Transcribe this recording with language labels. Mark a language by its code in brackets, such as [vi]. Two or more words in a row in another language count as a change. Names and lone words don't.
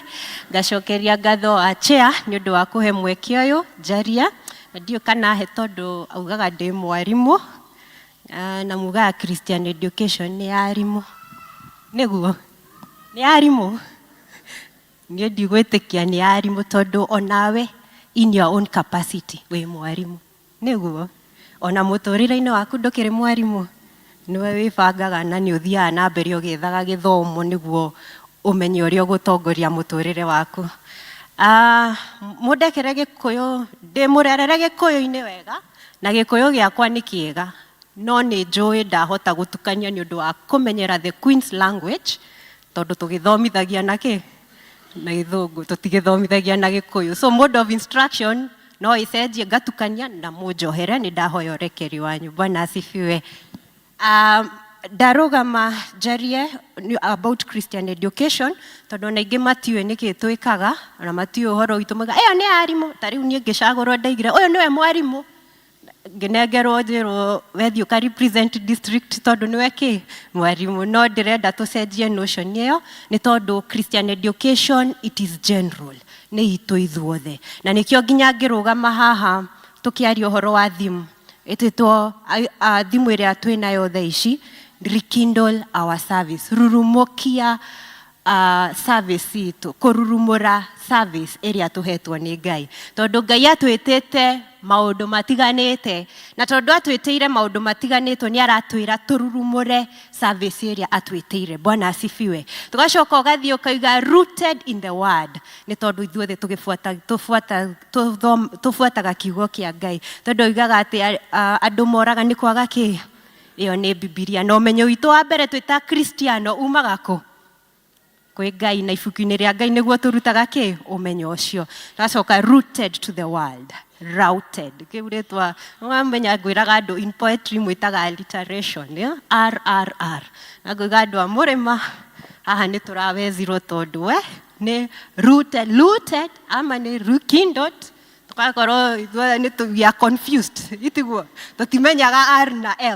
[ki] Ngacokeria ngatho a chair nĩ ũndũ wa kũhe mweke ũyũ njaria. Na ndiũ kana he tondũ augaga ndĩ mwarimũ na mugaga [en] Christian Education [ki] nĩ arimũ. Nĩguo nĩ arimũ. Niĩ ndigwĩtĩkia nĩ arimũ tondũ onawe [en] in your own capacity [ki] wĩ mwarimũ. Nĩguo ona mũtũrĩre-inĩ waku ndũkĩrĩ mwarimũ. Niwe wĩbangaga na nĩ ũthiaga na mbere ũgĩethaga gĩthomo nĩguo ũmenye ũrĩa ũgũtongoria mũtũrĩre waku. Mũndekere Gĩkũyũ ndĩmũrerere Gĩkũyũ-inĩ wega na Gĩkũyũ gĩakwa nĩ kĩega no nĩ njũĩ ndahota gũtukania nĩ ũndũ wa kũmenyera [en] the Queen's language [ki] tondũ tũgĩthomithagia na kĩ na Gĩthũngũ tũtigĩthomithagia na Gĩkũyũ. [en] So mode of instruction [ki] no icenjie ngatukania na mũnjohere nĩ ndahoya ũrekeri wanyu. [sw] Bwana asifiwe. [ki] Ndarũgama njarie [en] about Christian Education [ki] tondũ ona ingĩ matiũĩ nĩkĩ twĩkaga na matiũĩ ũhoro witũ moiga ĩyo nĩ arimũ. Ta rĩu niĩ ngĩcagũrwo ndaigire ũyũ nĩwe mwarimũ ngenengerwo njĩrwo wethiĩ ũka [en] represent district [ki] tondũ nĩwe kĩ mwarimũ. No ndĩrenda tũcenjie notion ĩyo nĩ tondũ [en] Christian Education it is general [ki] nĩ itũ ithuothe na nĩkĩo nginya ngĩrũgama haha tũkĩaria ũhoro wa thimũ ĩtĩtwo thimũ ĩrĩa twĩnayo thaa ici [en] rekindle our service. [ki] Rurumukia service itũ kũrurumũra service ĩrĩa tũhetwo nĩ Ngai tondũ Ngai atwĩtĩte maũndũ matiganĩte na tondũ atwĩtĩire maũndũ matiganĩtwo nĩ aratwĩra tũrurumũre service ĩrĩa atwĩtĩire. [sw] Bwana asifiwe. [ki] Tũgacoka ũgathiĩ ũkauga [en] rooted in the word [ki] nĩ tondũ ithuothe tũbuataga kiugo kĩa Ngai tondũ oigaga atĩ andũ moraga nĩ kwaga kĩ. Ĩyo nĩ Bibilia na ũmenyo witũ wa mbere twĩta Kristiano umaga kũ kwĩ Ngai na ibuku-inĩ rĩa Ngai nĩguo tũrutaga kĩ ũmenyo ũcio. [en] Tũgacoka rooted to the world. Routed. [ki] Kĩu rĩtwa mwamenya ngwĩraga andũ [en] in poetry [ki] mwĩtaga alliteration. RRR. Na ngwĩga andũ a mũrĩma haha nĩ tũrawezirwo tondũ nĩ rooted ama nĩ rekindled. Tũgakorwo ithuothe [en] we are confused. [ki] Itiguo tũtimenyaga R na L.